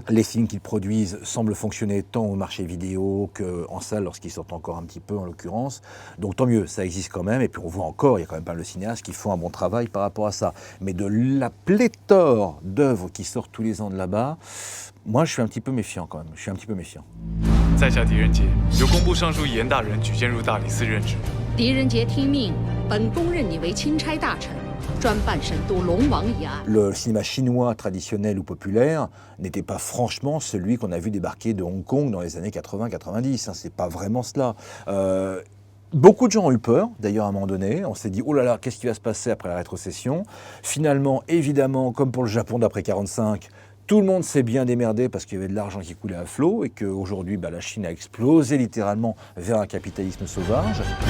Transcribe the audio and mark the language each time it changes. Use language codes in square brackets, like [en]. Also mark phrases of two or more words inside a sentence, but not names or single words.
[fr] Les films qu'ils produisent semblent fonctionner tant au marché vidéo qu'en salle lorsqu'ils sortent encore un petit peu en l'occurrence. Donc tant mieux, ça existe quand même. Et puis on voit encore, il y a quand même pas mal de cinéastes qui font un bon travail par rapport à ça. Mais de la pléthore d'œuvres qui sortent tous les ans de là-bas, moi je suis un petit peu méfiant quand même. Je suis un petit peu méfiant. [zh] 在下狄仁杰，由工部尚书严大人举荐入大理寺任职。狄仁杰听命，本宫任你为钦差大臣，专办审督龙王一案。 [fr] Le cinéma chinois traditionnel ou populaire n'était pas franchement celui qu'on a vu débarquer de Hong Kong dans les années 80-90. Hein, c'est pas vraiment cela. Beaucoup de gens ont eu peur, d'ailleurs à un moment donné, on s'est dit « Oh là là, qu'est-ce qui va se passer après la rétrocession ?» Finalement, évidemment, comme pour le Japon d'après 1945, tout le monde s'est bien démerdé parce qu'il y avait de l'argent qui coulait à flot et qu'aujourd'hui, la Chine a explosé littéralement vers un capitalisme sauvage.